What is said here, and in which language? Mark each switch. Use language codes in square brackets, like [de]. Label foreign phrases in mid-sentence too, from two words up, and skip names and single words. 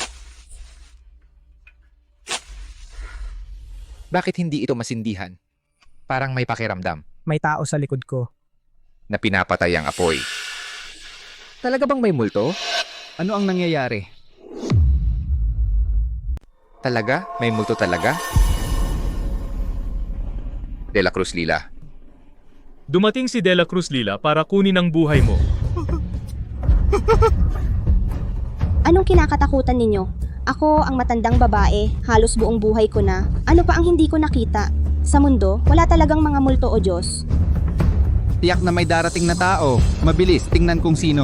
[tl] Bakit hindi ito masindihan? Parang may pakiramdam May tao sa likod ko. na pinapatay ang apoy. Talaga bang may multo? Ano ang nangyayari? Talaga? May multo talaga? De La Cruz Lila. Dumating si De La Cruz Lila para kunin ang buhay mo. Anong kinakatakutan ninyo? Ako ang matandang babae, halos buong buhay ko na. Ano pa ang hindi ko nakita? Sa mundo, wala talagang mga multo o Diyos. Tiyak na may darating na tao. Mabilis, tingnan kung sino.